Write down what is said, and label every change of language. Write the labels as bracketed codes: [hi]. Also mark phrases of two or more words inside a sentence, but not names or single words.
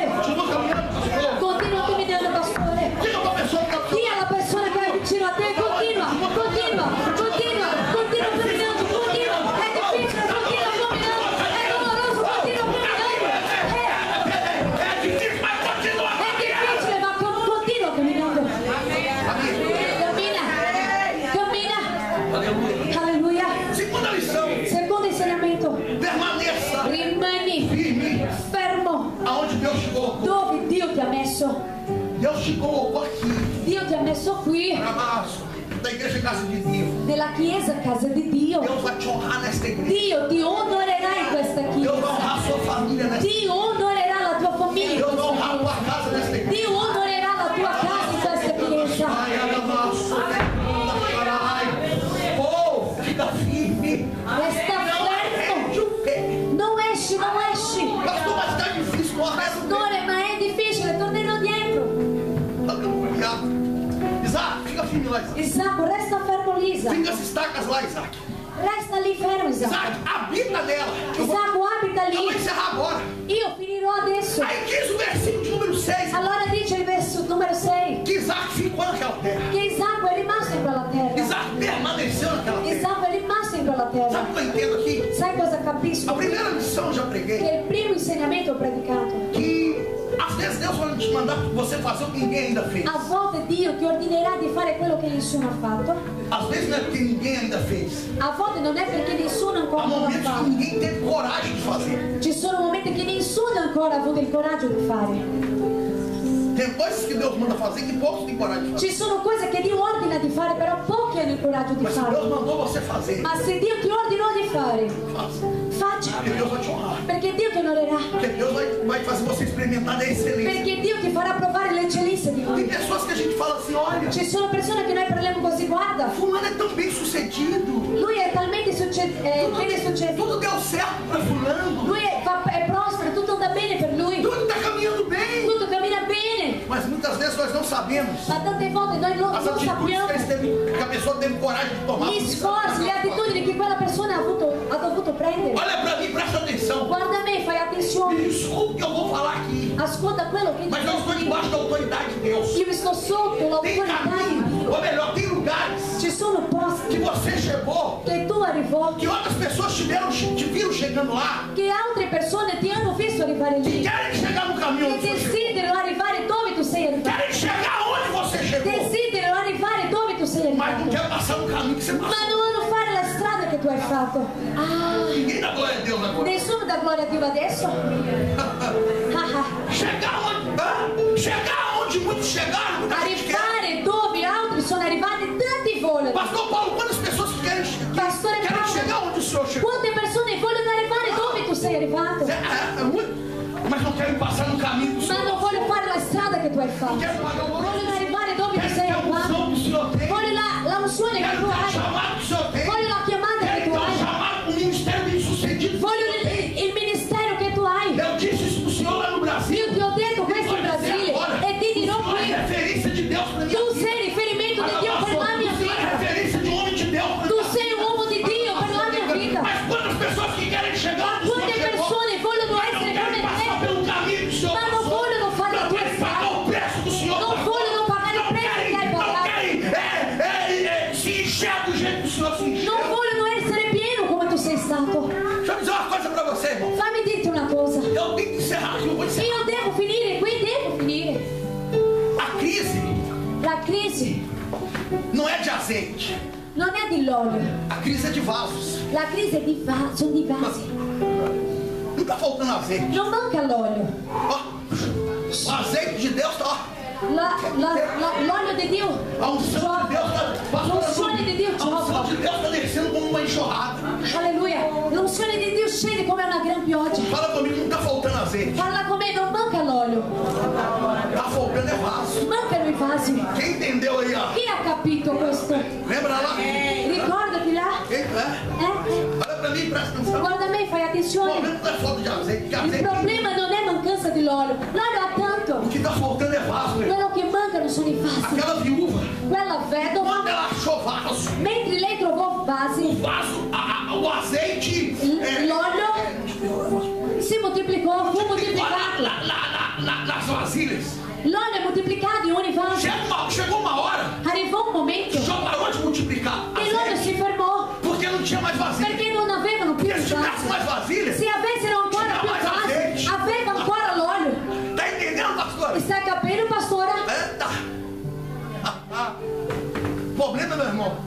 [it] Continua camminando, pastore. Dì alla persona che è vicino a te: continua, continua, continua, continua camminando, continua. È difficile, continua camminando. È doloroso, continua camminando. È difficile, ma continua camminando. Cammina, cammina. Alleluia. [pt] Segunda lição: [it] Secondo insegnamento: [pt] permaneça [it] rimani [pt] firme [it] fermo [pt] aonde Deus te colocou. [it] dove Dio ti ha messo. [pt] Deus te colocou aqui, [it] Dio ti ha messo qui, [pt] da igreja Casa de Deus. [it] nella chiesa casa di Dio. [pt] Deus vai te honrar nesta igreja. [it] Dio ti onorerà in questa [pt] Deus vai [it] chiesa. [pt] honrar sua família nesta igreja. [it] Dio onorerà la tua famiglia in [pt] Deus vai [it] questa [pt] honrar tua [it] chiesa. [pt] casa nesta igreja. [it] Dio onorerà la tua casa in questa chiesa. [pt] Oh, fica firme. [it] Resta fermo. [pt] De pé. [it] Non esci, non esci. [pt] Pastor, mas está difícil correr. [it] Pastore, ma è difficile, tornerò dietro. [pt] Isaac, fica firme lá, Isaac. [it] Isacco, resta fermo lì, Isacco. [pt] Fica as estacas lá, Isaac. [it] Resta lì fermo, Isacco. [pt] Isaac, habita nela. [it] Isacco, abita [pt] Eu vou [it] lì. [pt] encerrar agora. [it] Io finirò adesso. [pt] Aí diz o versículo de número 6. [it] Allora dice il verso numero 6 [pt] Que Isaac ficou naquela terra. [it] che Isacco è rimasto in quella terra. [pt] Isaac permaneceu naquela terra. [it] Isacco è rimasto in quella terra. [pt] Sabe o que eu entendo aqui? [it] Sai cosa capisco? [pt] A primeira lição eu já [it] Che [pt] preguei. [it] il primo insegnamento ho predicato. [pt] Que às vezes Deus vai te mandar você fazer o que ninguém ainda fez. [it] A volte Dio ti ordinerà di fare quello che nessuno ha fatto. [pt] Às vezes não é porque ninguém ainda fez. [it] A volte non è perché nessuno [pt] Há [it] ancora l'ha [pt] momentos que [it] fatto. [pt] ninguém teve coragem de fazer. [it] Ci sono momenti che nessuno ancora ha avuto il coraggio di fare. [pt] Tem coisas que Deus manda fazer que poucos têm coragem de fazer. [it] Ci sono cose che Dio ordina di fare, però pochi hanno il coraggio di [pt] Mas se Deus [it] fare. [pt] mandou você fazer, [it] Ma se Dio ti ordinò di fare, [pt] faça. [it] faccia. [pt] Porque Deus vai te honrar. [it] Perché Dio ti onorerà. [pt] Porque Deus vai fazer você experimentar da excelência. [it] Perché Dio ti farà provare l'eccellenza di [pt] Tem [it] Lui. [pt] pessoas que a gente fala assim, olha, [it] Ci sono persone che noi parliamo così: guarda, [pt] fulano é tão bem sucedido. [it] lui è talmente bene successo, [pt] Tudo deu certo para fulano. [it] lui è prospero, tutto andrà bene per lui, [pt] Tudo está caminhando bem. [it] tutto cammina bene. [pt] Mas muitas vezes nós não sabemos [it] Ma tante volte noi non [pt] as atitudes [it] sappiamo [pt] que a pessoa teve coragem de tomar. [it] gli sforzi, le attitudini che quella persona ha dovuto prendere. [pt] Olha para mim, presta atenção. [it] Guarda me, fai [pt] Me [it] attenzione, [pt] desculpe que eu vou falar aqui, [it] ascolta quello che [pt] mas eu estou debaixo da autoridade de Deus. [it] io sto sotto [pt] Tem [it] l'autorità di [pt] caminhos, [it] Dio. [pt] ou melhor, tem lugares [it] Ci sono [pt] que [it] posti [pt] você chegou, [it] che tu arrivò, [pt] que outras pessoas te viram chegando lá, [it] che altre persone ti hanno visto arrivare [pt] que [it] lì, [pt] querem chegar no caminho [it] che [pt] onde você chegou. [it] desiderano arrivare dove tu sei arrivato. [pt] Querem chegar onde você chegou, [it] Desiderano arrivare dove tu sei [pt] mas não [it] arrivato, [pt] quer passar no caminho que você [it] ma [pt] passou. [it] non vanno fare la strada che tu hai fatto. Ah, [pt] Ninguém dá glória a Deus agora. [it] nessuno dà gloria a Dio adesso? Ah, [pt] Chegar onde muitos chegaram, muita gente quer. [it] arrivare dove altri sono arrivati, tanti vogliono. [pt] Pastor Paulo, quantas pessoas que [it] Pastore [pt] querem [it] Paulo, [pt] chegar onde o senhor chegou? [it] quante persone vogliono arrivare dove tu sei arrivato, [pt] Mas não querem passar no caminho do [it] ma [pt] senhor. [it] non vogliono fare la strada che tu hai fatto. [pt] Querem pagar o [it] Vogliono arrivare dove tu [pt] Querem [it] sei [pt] ter a unção [it] arrivato. [pt] que o senhor tem. [it] Voglio la unzione che [pt] Querem [it] tu [pt] ter o [it] hai. [pt] chamado que o senhor tem. [it] Voglio la chiamata che [pt] Querem [it] tu [pt] ter o [it] hai. [pt] chamado, o ministério bem sucedido. [it] Voglio il ministero che tu hai. [pt] Eu disse isso pro senhor lá no Brasil. [it] Io ti ho detto questo in Brasile e ti dirò [pt] O senhor é [it] qui. [pt] referência de Deus para minha [it] Tu [pt] vida. [it] sei riferimento di Dio per la mia [pt] O senhor é [it] vita. [pt] referência de homem de Deus para [it] Tu [pt] minha [it] sei un uomo di Dio per la mia vita. [pt] Mas quantas pessoas que querem chegar onde o [it] Quante [pt] senhor chegou, [it] persone vogliono [pt] mas [it] essere [pt] não [it] come [pt] querem passar [it] te, [pt] pelo caminho que o senhor [it] ma non [pt] passou. [it] vogliono fare la [pt] Não [it] tua [pt] querem pagar [it] strada. [pt] o preço que o senhor [it] Non [pt] pagou. [it] vogliono pagare il [pt] Não [it] prezzo che hai [pt] querem [it] pagato. [pt] se encher do jeito que o senhor se encheu. [it] Non vogliono essere pieno come tu sei stato. [pt] Deixa eu dizer uma coisa para você, irmão. [it] Fammi dirti una cosa. [pt] Eu tenho que encerrar aqui, eu vou encerrar. [it] Io devo finire qui, devo finire. [pt] A crise [it] La crisi [pt] não é de azeite. [it] non è di l'olio. [pt] A crise é de vasos. [it] La crisi è sono di vasi. [pt] Não está faltando azeite. [it] Non manca l'olio. [pt] Ó, o azeite de Deus está, ó. [it] L'olio di Dio. [pt] A unção de Deus [it] L'unzione di Dio [pt] a unção de Deus está descendo como uma enxurrada. [it] Alleluia. L'unzione di Dio scende come una gran pioggia. [pt] Fala comigo, não está faltando azeite. [it] Parla con me, non manca l'olio. [pt] Está faltando é vaso. [it] Mancano i vasi. [pt] Quem entendeu aí, ó? [it] Chi ha capito questo? [pt] Lembra lá? [it] Ricordati là. [pt] Olha pra mim, presta atenção. [it] Guarda me, fai [pt] O [it] attenzione. [pt] problema não é falta de azeite. [it] Il problema non è mancanza di l'olio. L'olio ha tanto. [pt] O que está faltando é vaso. [it] Quello che mancano sono i vasi. [pt] Aquela viúva, [it] Quella vedova, [pt] quando ela achou vaso, [it] mentre lei trovò vasi, [pt] o vaso, o azeite, [it] l'olio si moltiplicò, fu moltiplicato. [pt] nas vasilhas. [it] L'olio è moltiplicato in ogni vaso. [pt] Chegou uma hora, [it] Arrivò un momento [pt] só parou de multiplicar. [it] che l'olio si fermò [pt] Porque não tinha mais vasilha. [it] perché non avevano più [pt] Porque se tivesse [it] vasi. [pt] mais vasilha, [it] Se avessero ancora più vasi, aveva ancora l'olio. [pt] tá entendendo, pastor? [it] Sta capendo, pastore? [pt] Eita! Problema, meu irmão,